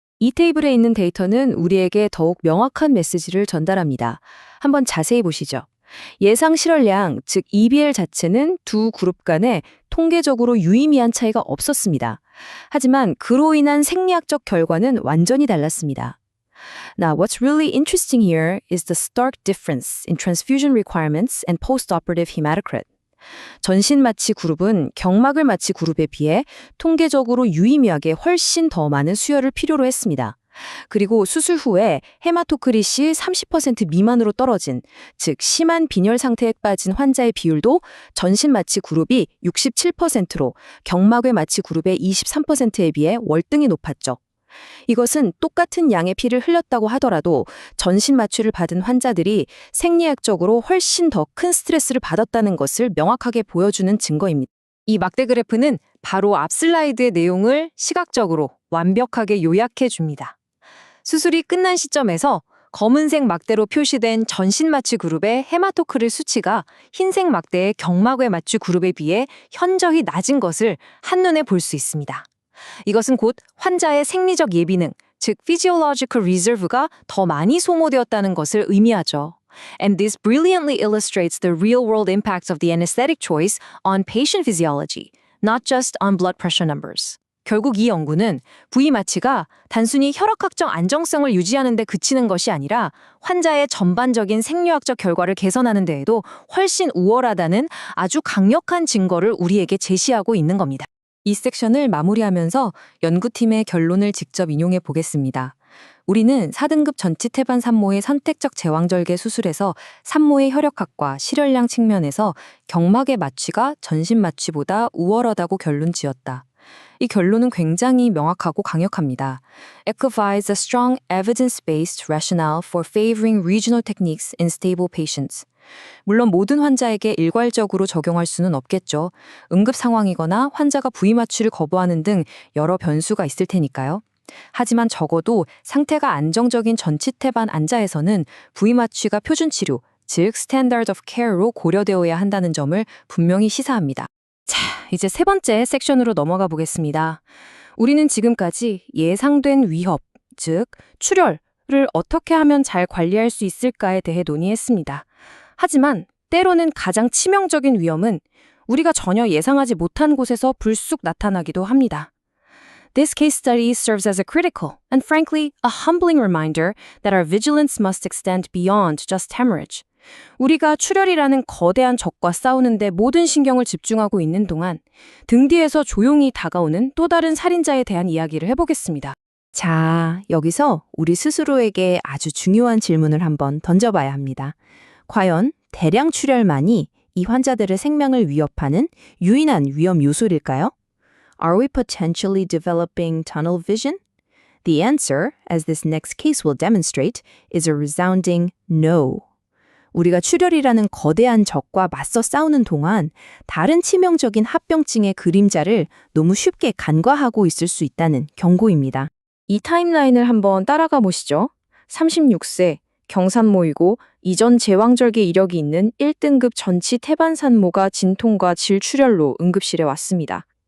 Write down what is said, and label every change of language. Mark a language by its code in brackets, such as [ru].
[ko] 이 테이블에 있는 데이터는 우리에게 더욱 명확한 메시지를 전달합니다. 한번 자세히 보시죠. 예상 실혈량, 즉 EBL 자체는 두 그룹 간에 통계적으로 유의미한 차이가 없었습니다. 하지만 그로 인한 생리학적 결과는 완전히 달랐습니다. [en] Now, what's really interesting here is the stark difference in transfusion requirements and post-operative hematocrit. [ko] 전신 마취 그룹은 경막을 마취 그룹에 비해 통계적으로 유의미하게 훨씬 더 많은 수혈을 필요로 했습니다. 그리고 수술 후에 헤마토크릿이 30% 미만으로 떨어진, 즉 심한 빈혈 상태에 빠진 환자의 비율도 전신 마취 그룹이 67%로 경막외 마취 그룹의 23%에 비해 월등히 높았죠. 이것은 똑같은 양의 피를 흘렸다고 하더라도 전신 마취를 받은 환자들이 생리학적으로 훨씬 더 큰 스트레스를 받았다는 것을 명확하게 보여주는 증거입니다. 이 막대 그래프는 바로 앞 슬라이드의 내용을 시각적으로 완벽하게 요약해 줍니다. 수술이 끝난 시점에서 검은색 막대로 표시된 전신 마취 그룹의 헤마토크릴 수치가 흰색 막대의 경막외 마취 그룹에 비해 현저히 낮은 것을 한눈에 볼 수 있습니다. 이것은 곧 환자의 생리적 예비능, 즉 [en] physiological reserve [ko] 가 더 많이 소모되었다는 것을 의미하죠. [en] And this brilliantly illustrates the real-world impacts of the anesthetic choice on patient physiology, not just on blood pressure numbers. [ko] 결국 이 연구는 부위 마취가 단순히 혈액학적 안정성을 유지하는 데 그치는 것이 아니라 환자의 전반적인 생리학적 결과를 개선하는 데에도 훨씬 우월하다는 아주 강력한 증거를 우리에게 제시하고 있는 겁니다. 이 섹션을 마무리하면서 연구팀의 결론을 직접 인용해 보겠습니다. 우리는 4등급 전치태반 산모의 선택적 제왕절개 수술에서 산모의 혈액학과 실혈량 측면에서 경막의 마취가 전신 마취보다 우월하다고 결론 지었다. 이 결론은 굉장히 명확하고 강력합니다. [en] It provides a strong evidence-based rationale for favoring regional techniques in stable patients. [ko] 물론 모든 환자에게 일괄적으로 적용할 수는 없겠죠. 응급 상황이거나 환자가 부위 마취를 거부하는 등 여러 변수가 있을 테니까요. 하지만 적어도 상태가 안정적인 전치태반 환자에서는 부위 마취가 표준 치료, 즉 [en] Standard of Care [ko] 로 고려되어야 한다는 점을 분명히 시사합니다. 자, 이제 세 번째 섹션으로 넘어가 보겠습니다. 우리는 지금까지 예상된 위협, 즉 출혈을 어떻게 하면 잘 관리할 수 있을까에 대해 논의했습니다. 하지만 때로는 가장 치명적인 위험은 우리가 전혀 예상하지 못한 곳에서 불쑥 나타나기도 합니다. [en] This case study serves as a critical and frankly a humbling reminder that our vigilance must extend beyond just hemorrhage. [ko] 우리가 출혈이라는 거대한 적과 싸우는데 모든 신경을 집중하고 있는 동안 등 뒤에서 조용히 다가오는 또 다른 살인자에 대한 이야기를 해보겠습니다. 자, 여기서 우리 스스로에게 아주 중요한 질문을 한번 던져봐야 합니다. 과연 대량 출혈만이 이 환자들의 생명을 위협하는 유일한 위험 요소일까요? [en] Are we potentially developing tunnel vision? The answer, as this next case will demonstrate, is a resounding no. [ko] 우리가 출혈이라는 거대한 적과 맞서 싸우는 동안 다른 치명적인 합병증의 그림자를 너무 쉽게 간과하고 있을 수 있다는 경고입니다. 이 타임라인을 한번 따라가 보시죠. 36세, 경산모이고 이전 제왕절개 이력이 있는 1등급 전치 태반 산모가 진통과 질출혈로 응급실에 왔습니다.